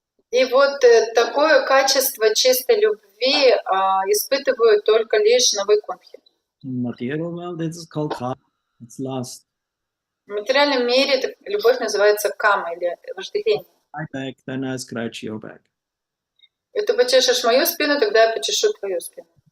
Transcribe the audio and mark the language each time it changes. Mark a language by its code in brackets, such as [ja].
[ru] И вот такое качество чистой любви испытывают только лишь на Вайкунтхе. [en] In material world, it's called karma. It's lust. [ru] В материальном мире эта любовь называется кама или вожделение. [en] My back, then I scratch your back. [ru] И ты почешешь мою спину, тогда я почешу твою спину.